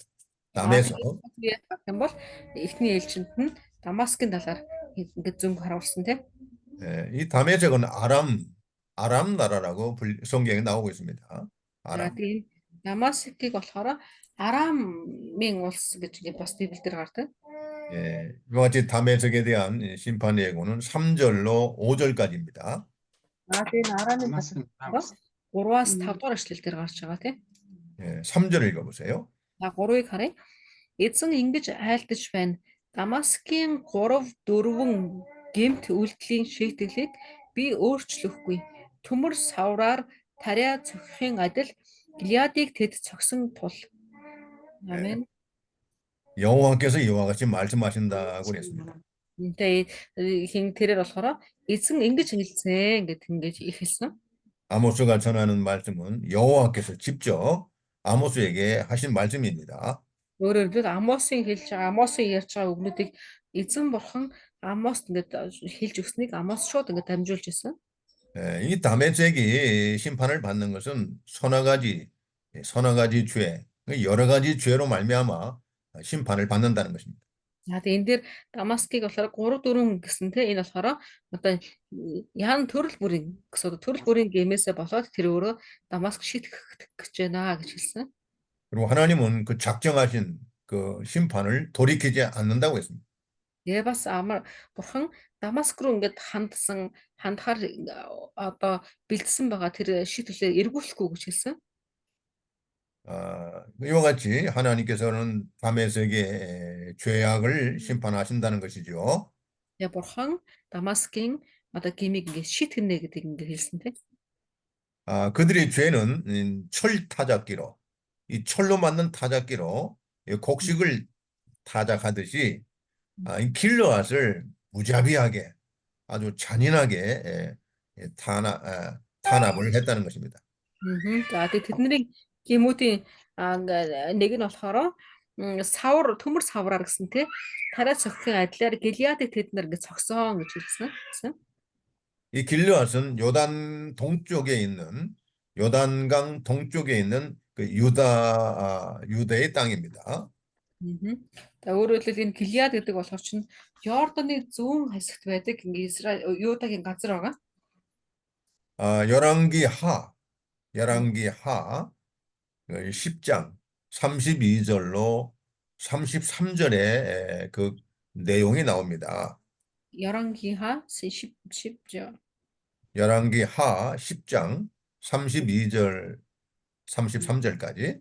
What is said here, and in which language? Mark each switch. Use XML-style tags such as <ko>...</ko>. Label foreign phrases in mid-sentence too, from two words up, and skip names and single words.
<ko>다메섹.</ko> <mn>юм бол эхний ээлжинд нь Дамаскын талаар ингээ зөв харуулсан тийм.</mn> <ko>이 다메섹은 아람 나라라고 성경에 나오고 있습니다. 아람.</ko> <mn>Тэгээд Дамаскыг болохоор Арамын улс гэж ингээ бас Библиэлд гардаг.</mn> <ko>예, 이와 같이 다메섹에 대한 심판 예고는 3절로 5절까지입니다.</ko> <mn>Тэгээд Арамын талаар 3-аас 5 дугаар эшлэлдэр гарч байгаа тийм.</mn> <ko>예, 3절 읽어보세요.</ko> <mn>За 3-ыг харъя. Эзэн ингэж айлдаж байна. Дамаскын 3-4 гэмт үйлдэлийн шийдвэрлийг би өөрчлөхгүй. Төмөр савраар тариа цогхийн адил Гилиадыг тэд цогсон тул.</mn> <ko>아멘. 여호와께서 이와 같이 말씀하신다고 그랬습니다.</ko> <mn>Тэгээ тэрээр болохоор эзэн ингэж хэлсэн ингэж хэлсэн.</mn> <ko>아모스가 전하는 말씀은 여호와께서 직접 아모스에게 하신 말씀입니다.</ko> <mn>Өөрөөр хэлбэл Амосын ярьж байгаа үгнүүдийг эзэн бурхан Амост ингэж хэлж өгснийг Амос шууд ингэж дамжуулж ирсэн.</mn> <ko>이 다메섹이 심판을 받는 것은 서너 가지 죄, 여러 가지 죄로 말미암아 심판을 받는다는 것입니다.</ko> <mn>За тэгээ энэ дээр Дамаскыг болохоор 3-4 гэсэн те энэ болохоор одоо яан төрөл бүрийн гэмээсээ болоод тэр өөрөө Дамаск шийтгэх гэж байна гэж хэлсэн.</mn> <ko>그리고 하나님은 그 작정하신 그 심판을 돌이키지 않는다고 했습니다.</ko> <mn>Тэгээ бас бурхан Дамаск руу ингээд хандахаар одоо бэлдсэн байгаа тэр шийдвэрлээ эргүүлэхгүй гэж хэлсэн.</mn> <ko>이와 같이 하나님께서는 다메섹의 죄악을 심판하신다는 것이죠.</ko> <mn>Тэгээ бурхан Дамаскын одоо гэмийг ингээд шийтгэнэ гэдэг ингээд хэлсэн тийм.</mn> <ko>그들의 죄는 철 타작기로 이 철로 만든 타작기로 곡식을 타작하듯이 이 길르앗을 무자비하게 아주 잔인하게 탄압을 했다는 것입니다.</ko> <mn>За тэгээ тэдний гэмүүдийн нэг нь болохоор төмөр савраар гэсэн тий тариа цогхийн адилаар Гилиадыг тэд нар ингэ цогсон гэж хэлсэн.</mn> <ko>이 길르앗은 요단 동쪽에 있는 요단강 동쪽에 있는 그 유대의 땅입니다. Мгм.</ko> <mn>За өөрөөр хэлбэл энэ Гилеад гэдэг болохоор чинь Йорданы зүүн хэсэгт байдаг ингээ Израиль Юдагийн газар байгаа.</mn> <ko>열왕기 음. 열왕기 10장 32절로 33절에 그 내용이 나옵니다. 열왕기하 10죠. 열왕기 10장 32절 33절까지.</ko>